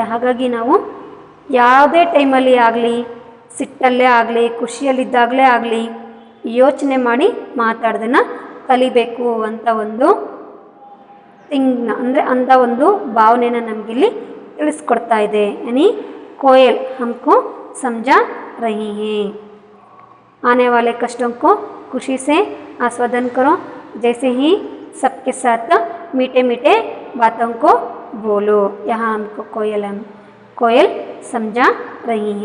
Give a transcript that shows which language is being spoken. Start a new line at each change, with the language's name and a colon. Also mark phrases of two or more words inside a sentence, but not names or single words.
Kannada: ಹಾಗಾಗಿ ನಾವು ಯಾವುದೇ ಟೈಮಲ್ಲಿ ಆಗಲಿ, ಸಿಟ್ಟಲ್ಲೇ ಆಗಲಿ, ಖುಷಿಯಲ್ಲಿದ್ದಾಗಲೇ ಆಗಲಿ ಯೋಚನೆ ಮಾಡಿ ಮಾತಾಡೋದನ್ನು ಕಲಿಬೇಕು ಅಂತ ಒಂದು ಥಿಂಗ್ನ ಅಂದರೆ ಅಂಥ ಒಂದು ಭಾವನೆನ ನಮಗಿಲ್ಲಿ ತಿಳಿಸ್ಕೊಡ್ತಾ ಇದೆ.
Hindi: यानी कोयल हमको समझा रही है. आने वाले कष्टों को खुशी से आस्वादन करो, जैसे ही सबके साथ मीठे मीठे बातों को बोलो. यहाँ हमको कोयल समझा रही है.